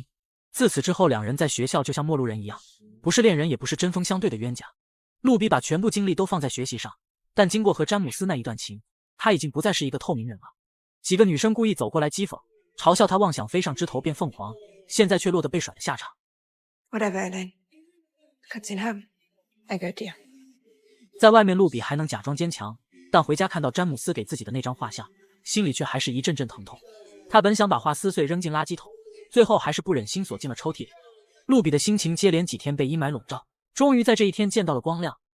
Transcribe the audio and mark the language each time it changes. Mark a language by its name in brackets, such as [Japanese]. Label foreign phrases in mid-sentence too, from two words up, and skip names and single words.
[Chinese] 自此之后，两人在学校就像陌路人一样，不是恋人，也不是针锋相对的冤家。露比把全部精力都放在学习上，但经过和詹姆斯那一段情，他已经不再是一个透明人了。几个女生故意走过来讥讽，嘲笑他妄想飞上枝头变凤凰，现在却落得被甩的下场。 [German] Whatever, Elaine. Du kannst ihn haben. Er gehört dir. [Chinese] 在外面，露比还能假装坚强，但回家看到詹姆斯给自己的那张画像，心里却还是一阵阵疼痛。他本想把画撕碎扔进垃圾桶，最后还是不忍心锁进了抽屉里。露比的心情接连几天被阴霾笼罩，终于在这一天见到了光亮。